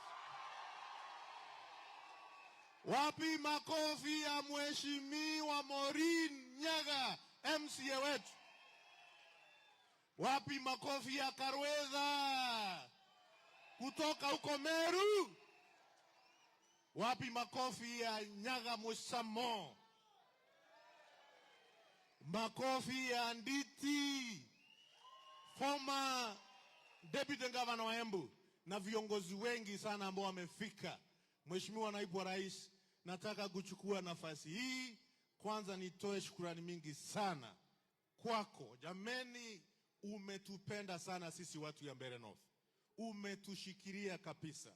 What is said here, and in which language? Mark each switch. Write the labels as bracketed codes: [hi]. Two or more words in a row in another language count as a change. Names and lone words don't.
[sw] Wapi makofi ya Mheshimiwa Maureen Nyaga MCA wetu? Wapi makofi ya Karweza kutoka huko Meru? Wapi makofi ya Nyaga Musamo? Makofi ya Nditi, [en] former deputy governor [sw] wa Embu, na viongozi wengi sana ambao wamefika. Mheshimiwa Naibu wa Rais, nataka kuchukua nafasi hii kwanza nitoe shukrani mingi sana kwako. Jameni, umetupenda sana sisi watu ya Mbeere North. Umetushikilia kabisa.